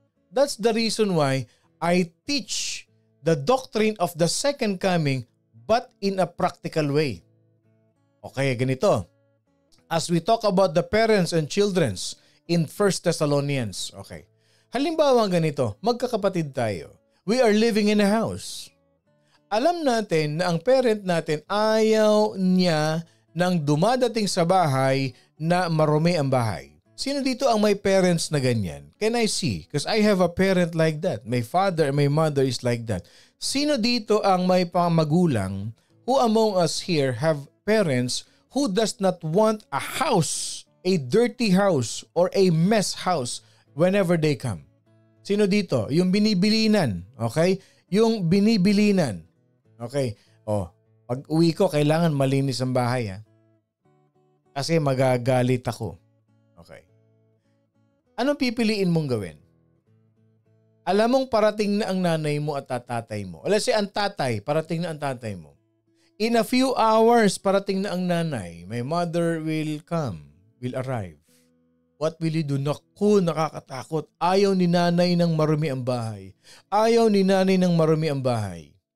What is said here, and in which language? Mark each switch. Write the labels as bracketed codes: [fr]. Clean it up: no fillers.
[en] That's the reason why I teach the doctrine of the second coming but in a practical way. Okay, [tl] ganito. [en] As we talk about the parents and children's in 1 Thessalonians. Okay. [tl] Halimbawa ganito, magkakapatid tayo. [en] We are living in a house. [tl] Alam natin na ang parent natin ayaw niya nang dumadating sa bahay na marumi ang bahay. Sino dito ang may parents na ganyan? [en] Can I see? Because I have a parent like that. My father and my mother is like that. [tl] Sino dito ang may magulang [en] who among us here have parents who does not want a house, a dirty house or a mess house whenever they come? [tl] Sino dito? Yung binibilinan, okay? Yung binibilinan. Okay. Pag uwi ko, kailangan malinis ang bahay, ha? Kasi magagalit ako. Okay. Anong pipiliin mong gawin? Alam mong parating na ang nanay mo at tatay mo. Alam si ang tatay, parating na ang tatay mo. [en] In a few hours, [tl] parating na ang nanay. [en] My mother will come, will arrive. What will you do? [tl] Naku, nakakatakot. Ayaw ni nanay ng marumi ang bahay. Ayaw ni nanay ng marumi ang bahay.